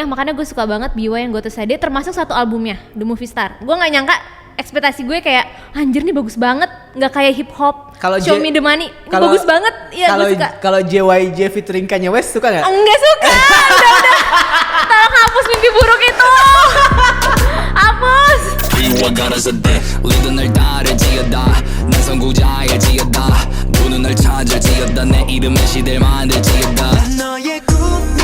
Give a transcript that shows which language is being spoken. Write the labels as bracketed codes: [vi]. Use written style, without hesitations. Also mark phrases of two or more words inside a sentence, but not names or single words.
[id] Makanya gue suka banget BY yang Gota Sade, termasuk satu albumnya The Movie Star. Gue nggak nyangka, ekspektasi gue kayak anjir nih bagus banget, nggak kayak hip hop. Show Me The Money ini bagus banget. Iya gue suka. Kalau JYJ featuring Kanye West suka nggak? Enggak suka. udah tolong hapus mimpi buruk itu. Hapus. [ko] 우리도 널 따르지어다 난 선구자일지어다 부는 널 찾을지어다 내 이름의 시대를 만들지어다 너의 꿈